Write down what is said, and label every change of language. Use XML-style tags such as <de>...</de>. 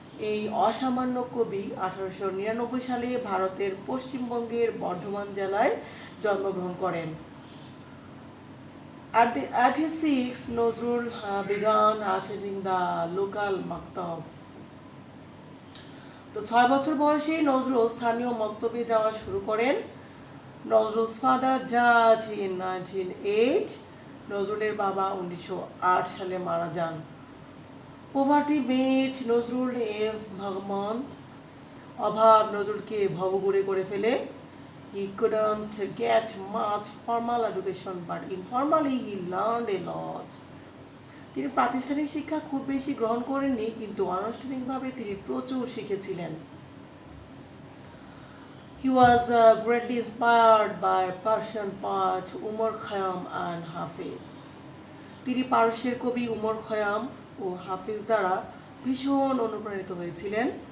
<bn>এই অসামান্য কবি 1899 সালে ভারতের পশ্চিমবঙ্গের বর্ধমান জেলায় জন্মগ্রহণ করেন।</bn> <en>At his 6, Nazrul began attending the local maktab.</en> <bn>তো 6 বছর বয়সে নজরুল স্থানীয় মক্তবে যাওয়া শুরু করেন।</bn> <en>Nazrul's father died in 1908।</en> <bn>নজরুলের বাবা 1908 সালে মারা যান।</bn> <en>Poverty made Nazrul a vagabond.</en> <bn>অভাব নজরুলকে ভবঘুরে করে ফেলে।</bn> <en>He couldn't get much formal education, but informally he learned a lot.</en> <bn>তিনি প্রাতিষ্ঠানিক শিক্ষা খুব বেশি গ্রহণ করেননি, কিন্তু আনুষ্ঠানিকভাবে তিনি প্রচুর শিখেছিলেন।</bn> <en>He was greatly inspired by Persian poet Umar Khayyam and Hafiz.</en> <bn>তিনি পারস্যের কবি উমর খয়াম ও হাফিজ দ্বারা ভীষণ অনুপ্রাণিত হয়েছিলেন।</bn>